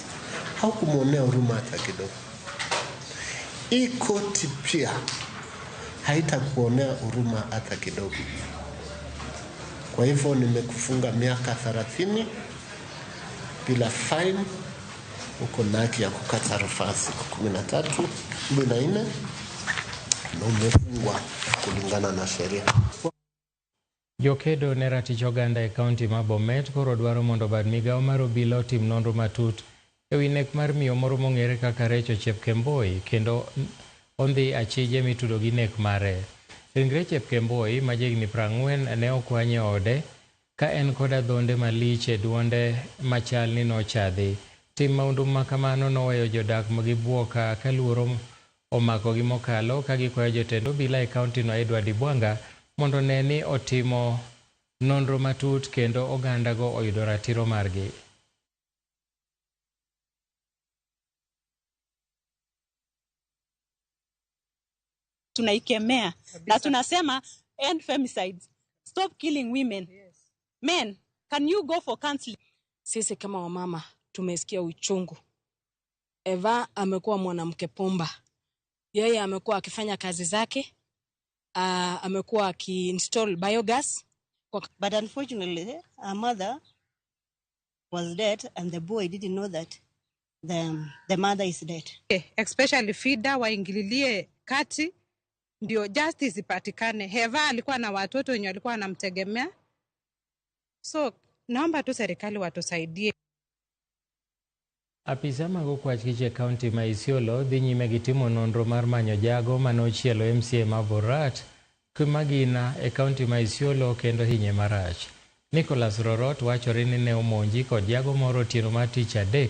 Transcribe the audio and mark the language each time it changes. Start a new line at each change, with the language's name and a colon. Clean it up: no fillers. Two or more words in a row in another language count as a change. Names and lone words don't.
Swahili: Haukumuonea huruma hata kidogo. Hii koti pia haitakuonea huruma hata kidogo. Kwa hivyo nimekufunga miaka 30 bila fine. Uko na haki ya kukata rufaa siku 13, 14 na umefungwa kulingana na sheria.
Luo (Kenya and Tanzania): Jokedo ne ratich oganda e kaunti ma Bomet koro dwaro mondo bad migawo mar obila otim nonro matut e wi nek mar miyo moro mong'ere kaka Recho Chepkemboi kendo ondhi achije mitudo gi nek mare. Ringre Chepkemboi ma jahigni 40 ne okwany e ode ka en kod adhonde malich e duonde machal ni nochadhi. Tim maundu ma kamano noweyo jodak magibwoka ka luoro omako gi mokalo ka gikwayo jotend obila e kauntino Edward Ibwanga mondo ne ni otimo nonro matut kendo ogandago oyudo ratiro margi.
Swahili: Tunaikemea na tunasema
English: end femicides, stop killing women. Yes. Men, can you go for counseling?
Swahili: Sisi kama wamama tumesikia uchungu. Eva amekuwa mwanamke pomba. Yeye amekuwa akifanya kazi zake. Amekuwa aki-install biogas.
English: But unfortunately, her mother was dead and the boy didn't know that the mother is dead.
Swahili: Especially FIDA waingililie kati ndio justice ipatikane. Eva alikuwa na watoto wenye walikuwa wanamtegemea. So naomba tu serikali watusaidie.
Luo (Kenya and Tanzania): Apisa mag okwach kich e kaunti ma Isiolo dhi nyime gi timo nonro mar manyo jago manochielo MCA ma Borat Kumagina e kaunti ma Isiolo kendo hinye marach. Nicholas Rorot wachore ni ne omonji kod jago moro otieno mar tich adek.